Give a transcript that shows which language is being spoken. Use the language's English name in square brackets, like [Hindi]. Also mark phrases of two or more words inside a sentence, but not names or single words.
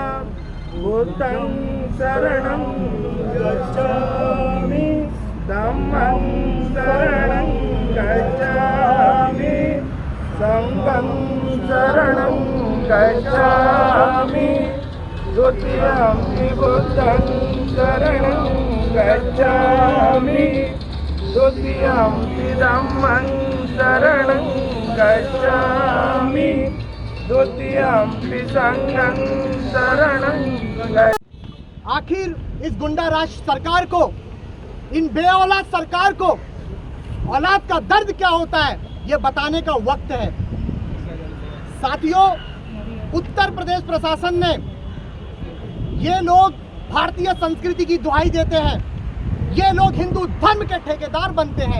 [Pali] बुद्धं शरणं गच्छामि, धम्मं शरणं गच्छामि, संघं शरणं गच्छामि, द्वितीयं बुद्धं शरणं गच्छामि, द्वितीयं धम्मं शरणं गच्छामि, द्वितीयं संघं शरणं गच्छामि। [Hindi] आखिर इस गुंडा राज सरकार को, इन बेऔलाद सरकार को औलाद का दर्द क्या होता है ये बताने का वक्त है। साथियों, उत्तर प्रदेश प्रशासन ने, ये लोग भारतीय संस्कृति की दुहाई देते हैं, ये लोग हिंदू धर्म के ठेकेदार बनते हैं।